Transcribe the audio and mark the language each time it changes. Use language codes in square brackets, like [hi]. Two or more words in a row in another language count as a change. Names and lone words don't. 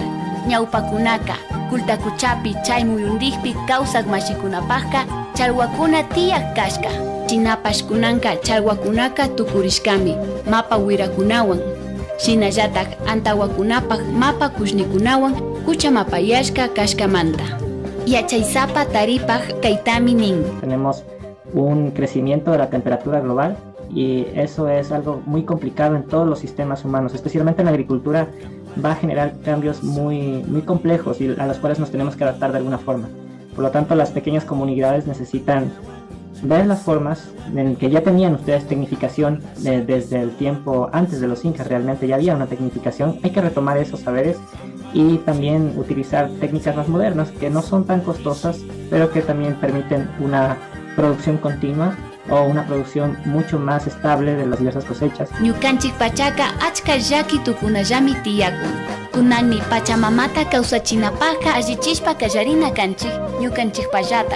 [qu] Ñawpakunaka kultakuchapi chay muyundikpi kawsak mashikunapaqqa charwakuna tiyak kashka. Chinapashkunanka charwakunaka tukurishkami mapa wirakunawan. Shinallatak antawakunapaq mapa kushnikunawan kuchamapayashka kashkamanta. Yachaysapa taripaq kaytami nin. [es] Tenemos un crecimiento de la temperatura global y eso es algo muy complicado en todos los sistemas humanos, especialmente en la agricultura. Va a generar cambios muy complejos y a los cuales nos tenemos que adaptar de alguna forma. Por lo tanto, las pequeñas comunidades necesitan ver las formas en que ya tenían ustedes tecnificación desde el tiempo antes de los incas. Realmente ya había una tecnificación. Hay que retomar esos saberes y también utilizar técnicas más modernas que no son tan costosas, pero que también permiten una producción continua o una producción mucho más estable de las diversas cosechas. [qu] Ñukanchik pachaqa achka llaki tukunallami tiyakun. Kunanmi pachamamata kawsachinapaqqa allichishpa kallarina kanchik ñukanchik pallatak.